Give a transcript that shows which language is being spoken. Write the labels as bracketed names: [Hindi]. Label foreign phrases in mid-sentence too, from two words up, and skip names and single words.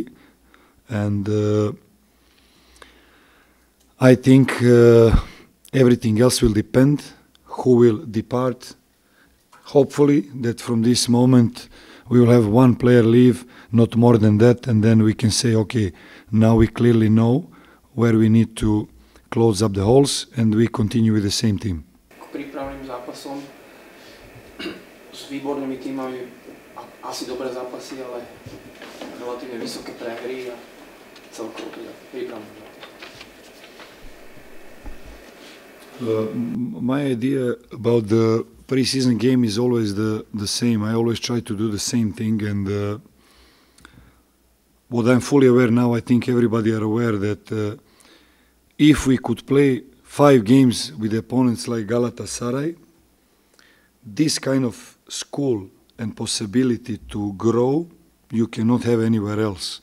[English] And I think everything else will depend who will depart. Hopefully that from this moment we will have one player leave, not more than that, and then we can say, okay, now we clearly know where we need to close up the holes, and we continue with the same team. [Slovak] K prípravným zápasom s výbornými tímami asi dobré zápasy, ale relatívne vysoké prehry a celkovo teda prípravným zápasom. [English] My idea about the pre-season game is always the same. I always try to do the same thing, and what I'm fully aware now, I think everybody are aware that if we could play 5 games with opponents like Galatasaray, this kind of school and possibility to grow you cannot have anywhere else.